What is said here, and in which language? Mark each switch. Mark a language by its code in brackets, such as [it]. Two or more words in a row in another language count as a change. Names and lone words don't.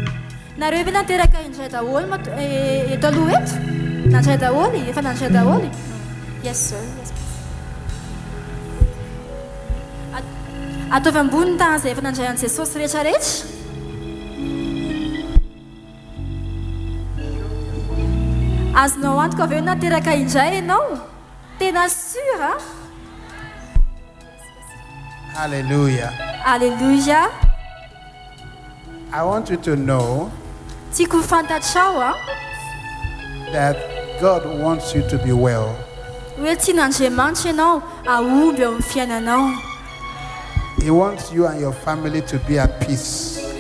[en] Yes, sir. Yes. [mg] Atao ambony tany izay efa nandray an'i Jesosy rehetrarehetra. Azonao antoka avy eo nateraka indray ianao. Tena [fr] sûr, hein? [mg] Hallelujah. Hallelujah. [en] I want you to know that God wants you to be well. He wants you and your family to be at peace.